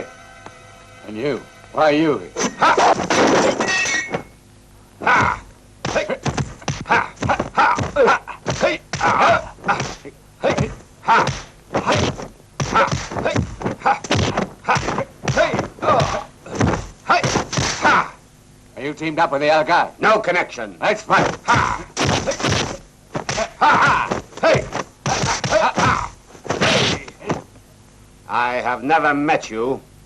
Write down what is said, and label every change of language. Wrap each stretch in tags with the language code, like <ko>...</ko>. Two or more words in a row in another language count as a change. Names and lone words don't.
<en>And you? Why are you here? Ha! Ha! Hey! Ha! Ha! Ha! Hey! Ha! Hey! Ha! Hey! Ha! Hey! Ha! Ha! Hey! Oh! Hey! Ha! Are you teamed up with the other guy? No connection. That's fine. Ha! Hey! Ha! Ha! Hey! Ha! Ha! I have never met you.</en>